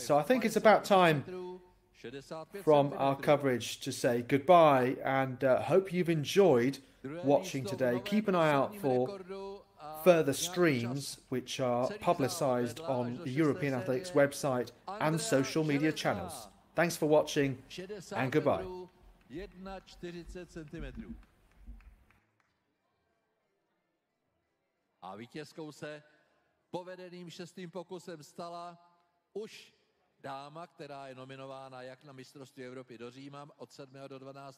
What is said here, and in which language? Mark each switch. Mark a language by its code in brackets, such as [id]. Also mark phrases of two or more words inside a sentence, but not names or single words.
[en] So I think it's about time from our coverage to say goodbye, and hope you've enjoyed watching today. Keep an eye out for further streams which are publicised on the European Athletics website and social media channels. Thanks for watching and goodbye. [cs] 41 cm. A vítězkou se povedeným 6. pokusem stala už dáma, která je nominována jak na mistrovství Evropy do Říma od 7. do 12.